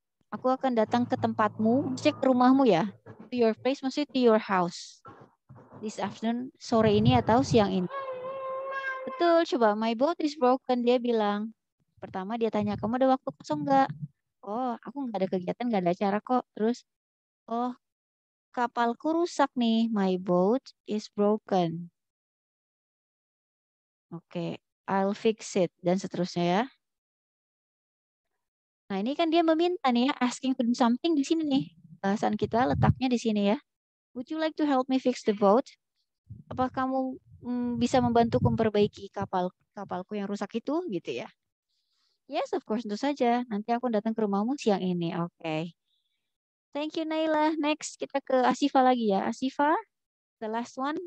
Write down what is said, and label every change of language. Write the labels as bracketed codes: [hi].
[id] Aku akan datang ke tempatmu, maksudnya ke rumahmu ya. [en] To your place, [id] maksudnya [en] to your house. This afternoon, [id] sore ini atau siang ini. Betul, coba. [en] My boat is broken, [id] dia bilang. Pertama dia tanya, kamu ada waktu kosong nggak? Oh, aku nggak ada kegiatan, nggak ada acara kok. Terus, oh, kapalku rusak nih. [en] My boat is broken. [id] Oke, [en] I'll fix it. [id] Dan seterusnya ya. Nah, ini kan dia meminta nih ya, [en] asking to do something [id] di sini nih. Bahasan kita letaknya di sini ya. [en] Would you like to help me fix the boat? [id] Apa kamu bisa membantu memperbaiki kapalku yang rusak itu gitu ya? [en] Yes, of course, [id] tentu saja. Nanti aku datang ke rumahmu siang ini. Oke. [en] Thank you, [id] Naila. Next, kita ke Asifa lagi ya. [en] Asifa, the last one.